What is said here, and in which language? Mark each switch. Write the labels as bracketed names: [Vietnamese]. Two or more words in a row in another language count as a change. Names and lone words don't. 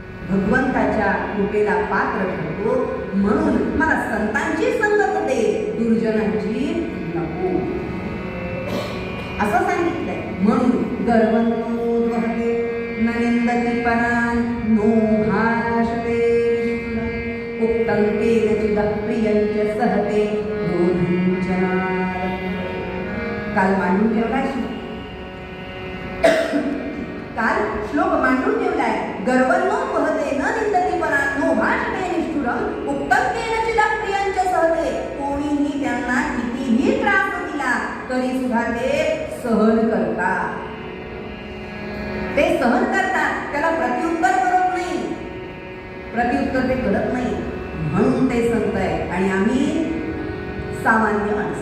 [Marathi] भगवंताच्या कृपेला पात्र ठरतो, म्हणून मला संतांची संगत दे, दुर्जनांची नको, असं सांगितलंय. [Sanskrit] म्हणून गर्वन्नोद्वहते न निंदति परान् नो भाषते उक्तं केनचिदः प्रियञ्च सहते क्रोधं च नारते. [Marathi] काल मांडून ठेवलाय काल श्लोक मांडून ठेवलाय. [Sanskrit] गर्वन्नोद्वहते न निंदति परान् नो भाषते निष्ठुरम् उक्तं केनचिदः प्रियञ्च सहते. [Marathi] कोणीही त्यांना कितीही त्रास दिला तरी सुद्धा ते सहन करतात. ते सहन करतात, त्याला प्रत्युत्तर करत नाही, प्रत्युत्तर ते करत नाही. म्हणून ते संत आहे आणि आम्ही सामान्य माणसं.